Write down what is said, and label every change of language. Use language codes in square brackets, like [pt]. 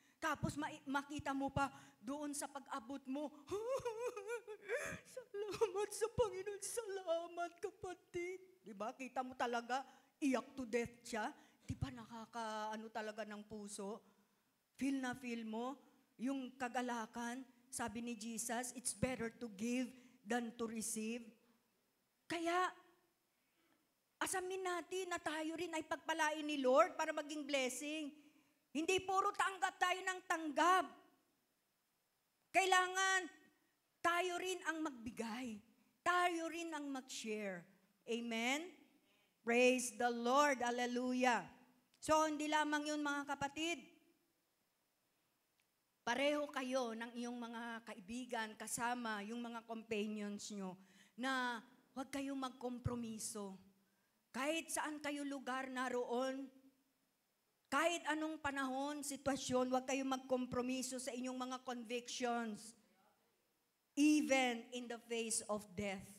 [tl] Tapos makita mo pa doon sa pag-abot mo. Salamat sa Panginoon. Salamat, kapatid. Diba? Kita mo talaga, iyak to death siya. Diba nakakaano talaga ng puso? Feel na feel mo yung kagalakan. Sabi ni Jesus, [en] it's better to give than to receive. [tl] Kaya, asamin natin na tayo rin ay pagpalain ni Lord para maging blessing. Hindi puro tanggap tayo ng tanggap. Kailangan tayo rin ang magbigay. Tayo rin ang mag-share. Amen? [en] Praise the Lord. [tl] Hallelujah. So, hindi lamang yun mga kapatid. Pareho kayo ng iyong mga kaibigan, kasama, yung mga companions nyo, na huwag kayong magkompromiso. Kahit saan kayo lugar naroon, kahit anong panahon, sitwasyon, huwag kayong magkompromiso sa inyong mga convictions. [en] Even in the face of death.